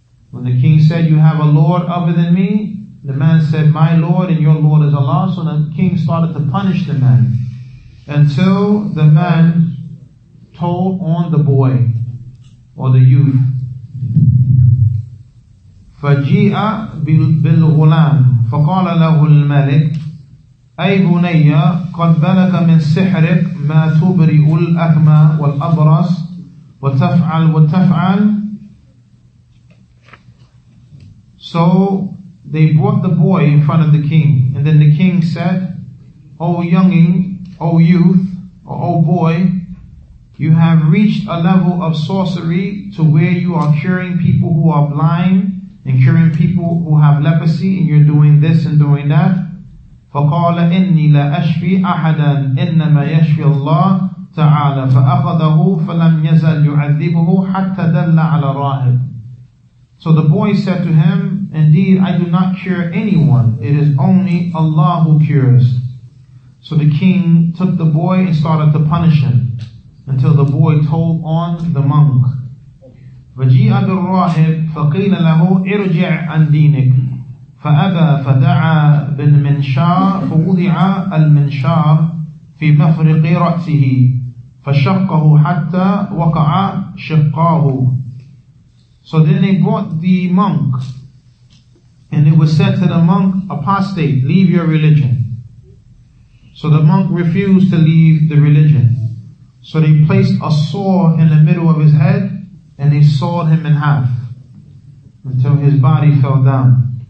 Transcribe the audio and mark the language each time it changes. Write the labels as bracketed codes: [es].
[en] When the king said, you have a Lord other than me, the man said, my Lord and your Lord is Allah. So the king started to punish the man until the man told on the boy or the youth. [ar] فَجِيءَ بِالْغُلَامِ فَقَالَ لَهُ الْمَلِكِ أي بني قد بلغ من سحرك ما تبرئ الأكمى والأبرص وتفعل. [en] So they brought the boy in front of the king, and then the king said, O younging, O youth, or O boy, you have reached a level of sorcery to where you are curing people who are blind and curing people who have leprosy, and you're doing this and doing that. [ar] فقال إني لا أشفي أحدا إنما يشفي الله تعالى فأخذه فلم يزل يعذبه حتى دل على الراهب. [en] So the boy said to him, indeed I do not cure anyone, it is only Allah who cures. So the king took the boy and started to punish him until the boy told on the monk. [ar] فجيء بالراهب فقيل له ارجع عن دينك فأبى فدعا بالمنشار فوضع المنشار في مفرق رأسه فشقه حتى وقع شقاه [en] So then they brought the monk, and it was said to the monk, apostate, leave your religion. So the monk refused to leave the religion. So they placed a saw in the middle of his head, and they sawed him in half until his body fell down.